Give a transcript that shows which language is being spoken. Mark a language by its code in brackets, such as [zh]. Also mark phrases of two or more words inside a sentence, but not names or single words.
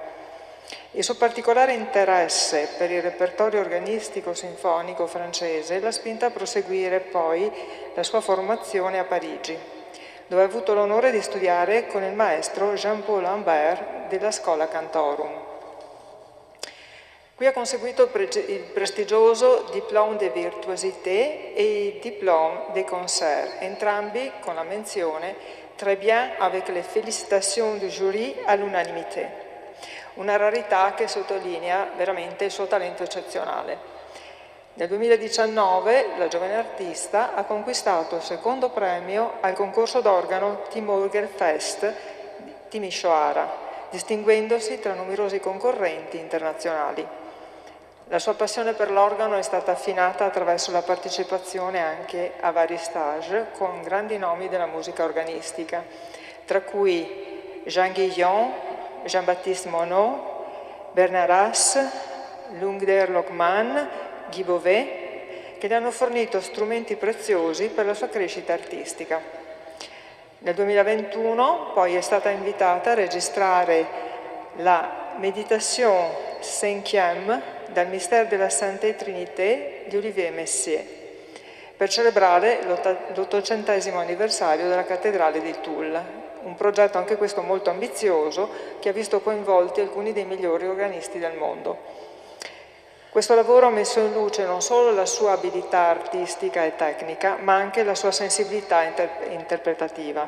[it] Il suo particolare interesse per il repertorio organistico sinfonico francese l'ha spinta a proseguire poi la sua formazione a Parigi, dove ha avuto l'onore di studiare con il maestro Jean-Paul Humbert della Schola Cantorum. Qui ha conseguito il prestigioso [fr] Diplôme de Virtuosité [it] e il [fr] Diplôme de Concert, [it] entrambi con la menzione [fr] «Très bien avec les félicitations du jury à l'unanimité». [it] Una rarità che sottolinea veramente il suo talento eccezionale. Nel 2019 la giovane artista ha conquistato il secondo premio al concorso d'organo Timurger Fest di Timișoara, distinguendosi tra numerosi concorrenti internazionali. La sua passione per l'organo è stata affinata attraverso la partecipazione anche a vari stage con grandi nomi della musica organistica, tra cui Jean Guillon, Jean-Baptiste Monod, Bernard Haas, Lungder Lockman, Guy Beauvais, che le hanno fornito strumenti preziosi per la sua crescita artistica. Nel 2021 poi è stata invitata a registrare la Méditation cinquième dal Mystère de la Sainte Trinité di Olivier Messier, per celebrare l'800° anniversario della cattedrale di Toul, un progetto anche questo molto ambizioso che ha visto coinvolti alcuni dei migliori organisti del mondo. Questo lavoro ha messo in luce non solo la sua abilità artistica e tecnica, ma anche la sua sensibilità interpretativa.